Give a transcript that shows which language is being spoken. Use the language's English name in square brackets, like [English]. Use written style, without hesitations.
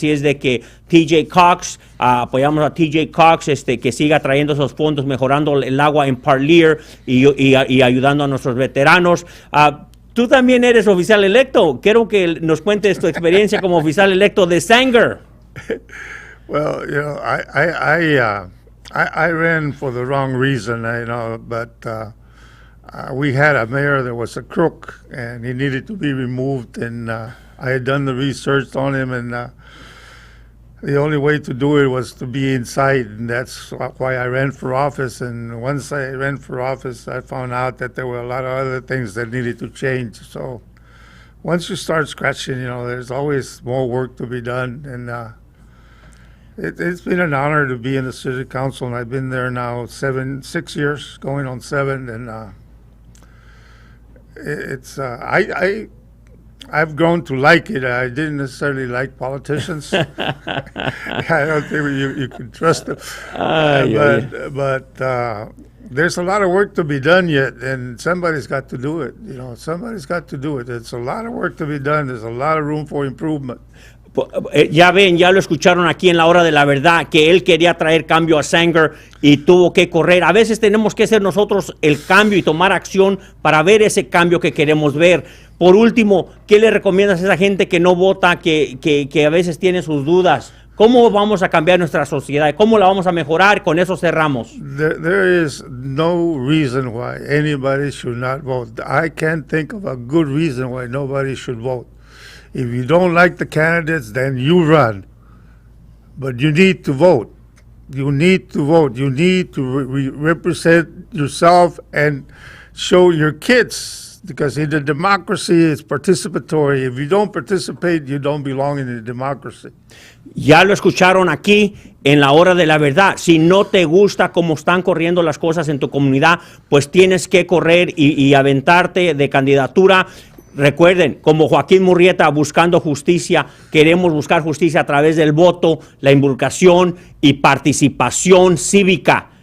[Spanish] Así es de que TJ Cox, apoyamos a TJ Cox, que siga trayendo esos fondos, mejorando el agua en Parlier y ayudando a nuestros veteranos. Tú también eres oficial electo. Quiero que nos cuentes tu experiencia como oficial electo de Sanger. [English] Well, I ran for the wrong reason, but we had a mayor that was a crook, and he needed to be removed, and I had done the research on him, and the only way to do it was to be inside, and that's why I ran for office. And once I ran for office, I found out that there were a lot of other things that needed to change. So once you start scratching, there's always more work to be done, and it's been an honor to be in the city council, and I've been there now 6 years, going on 7, and I've grown to like it. I didn't necessarily like politicians. I don't think you can trust them. But there's a lot of work to be done yet, and somebody's got to do it. Somebody's got to do it. There's a lot of work to be done. There's a lot of room for improvement. [Spanish] Ya ven, ya lo escucharon aquí en la hora de la verdad, que él quería traer cambio a Sanger y tuvo que correr. A veces tenemos que ser nosotros el cambio y tomar acción para ver ese cambio que queremos ver. Por último, ¿qué le recomiendas a esa gente que no vota, que a veces tiene sus dudas? ¿Cómo vamos a cambiar nuestra sociedad? ¿Cómo la vamos a mejorar? Con eso cerramos. [English] There is no reason why anybody should not vote. I can't think of a good reason why nobody should vote. If you don't like the candidates, then you run. But you need to vote. You need to vote. You need to represent yourself and show your kids. Because in the democracy, it's participatory. If you don't participate, you don't belong in the democracy. [Spanish] Ya lo escucharon aquí en la hora de la verdad. Si no te gusta cómo están corriendo las cosas en tu comunidad, pues tienes que correr y aventarte de candidatura. Recuerden, como Joaquin Murrieta buscando justicia, queremos buscar justicia a través del voto, la involucración y participación cívica.